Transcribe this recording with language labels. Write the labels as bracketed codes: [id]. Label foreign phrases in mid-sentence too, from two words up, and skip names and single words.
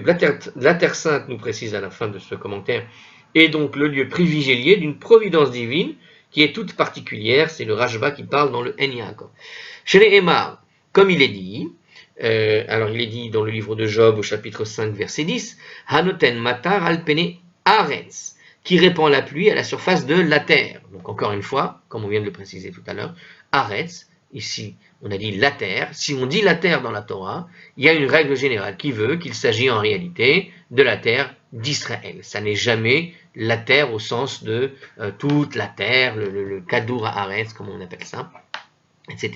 [fr] La terre sainte, nous précise à la fin de ce commentaire, est donc le lieu privilégié d'une providence divine qui est toute particulière. C'est le Rashba qui parle dans le En Yaakov. Chez les Emar, comme il est dit, alors il est dit dans le livre de Job au chapitre 5 verset 10, [he] הנותן מטר על פני ארץ, [fr] qui répand la pluie à la surface de la terre. Donc encore une fois, comme on vient de le préciser tout à l'heure, aretz, ici on a dit la terre. Si on dit la terre dans la Torah, il y a une règle générale qui veut qu'il s'agit en réalité de la terre d'Israël. Ça n'est jamais la terre au sens de toute la terre, le [he] כדור הארץ, [fr] comme on appelle ça, etc.